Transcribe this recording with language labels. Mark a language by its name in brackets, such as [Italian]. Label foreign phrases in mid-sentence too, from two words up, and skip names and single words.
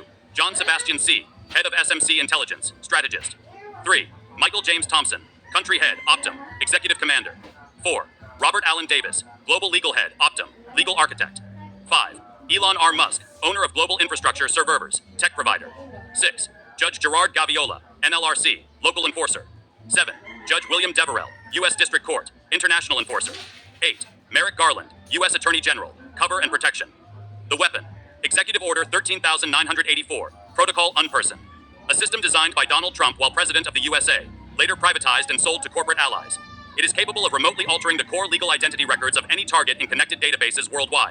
[English] John Sebastian C., Head of SMC Intelligence, Strategist. 3. Michael James Thompson, Country Head, Optum, Executive Commander. 4. Robert Allen Davis, Global Legal Head, Optum, Legal Architect. 5. Elon R. Musk, Owner of Global Infrastructure Servers, Tech Provider. 6. Judge Gerard Gaviola, NLRC, Local Enforcer. 7. Judge William Deverell, U.S. District Court, International Enforcer. 8. Merrick Garland, U.S. Attorney General, Cover and Protection. The weapon. Executive Order 13,984, Protocol Unperson. A system designed by Donald Trump while President of the USA, later privatized and sold to corporate allies. It is capable of remotely altering the core legal identity records of any target in connected databases worldwide.